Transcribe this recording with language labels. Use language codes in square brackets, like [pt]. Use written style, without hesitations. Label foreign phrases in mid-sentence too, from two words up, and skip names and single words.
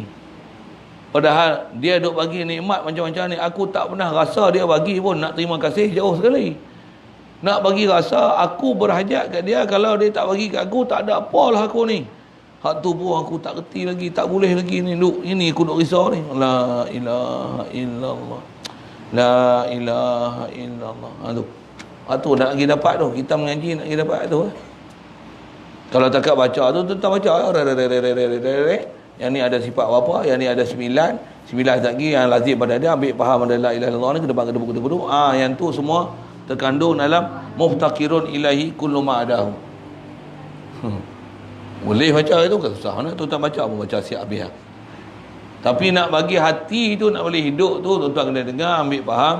[ms] Padahal dia duk bagi nikmat macam-macam ni. Aku tak pernah rasa dia bagi pun. Nak terima kasih jauh sekali. Nak bagi rasa aku berhajat kat dia. Kalau dia tak bagi kat aku, tak ada apalah aku ni. Hak tu pun aku tak kerti lagi. Tak boleh lagi ni. Ini aku duk risau ni. [ar] لا إله إلا الله. لا إله إلا الله. [ms] Tu nak lagi dapat tu. Kita mengaji nak lagi dapat tu. Kalau takat baca tu, tentang baca. Yang ni ada sifat apa? Yang ni ada 9 lagi yang lazim pada dia. Ambil faham ada [ar] لا إله إلا الله [ms] ni. Kedua. Yang tu semua terkandung dalam [ar] مفتقر إليه كل ما عداه. [ms] Boleh baca itu ke susah. Nak tuan baca pun baca siap habis. Tapi nak bagi hati tu nak boleh hidup tu tuan kena dengar, ambil faham.